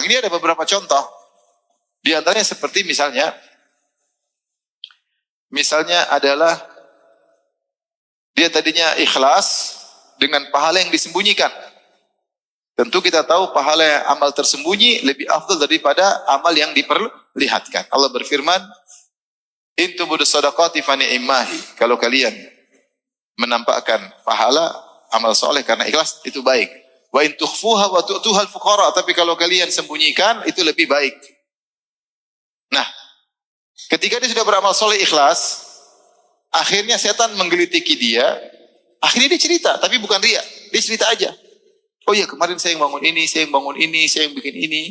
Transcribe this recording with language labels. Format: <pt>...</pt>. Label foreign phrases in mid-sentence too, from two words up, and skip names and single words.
<id>Ini ada beberapa contoh. Di antaranya seperti misalnya adalah dia tadinya ikhlas dengan pahala yang disembunyikan. Tentu kita tahu pahala amal tersembunyi lebih afdal daripada amal yang diperlihatkan. Allah berfirman,</id> <ar>"إن تبدوا الصدقات فنعما هي."</ar> <id>Kalau kalian menampakkan pahala amal soleh karena ikhlas, itu baik.</id> <ar>وإن تخفوها وتؤتوها الفقراء.</ar> <id>Tapi kalau kalian sembunyikan, itu lebih baik. Nah, ketika dia sudah beramal soleh ikhlas, Akhirnya setan menggelitiki dia. Akhirnya dia cerita, tapi bukan riya. Dia cerita aja. Oh iya, kemarin saya yang bangun ini, saya yang bangun ini, saya yang bikin ini.</id>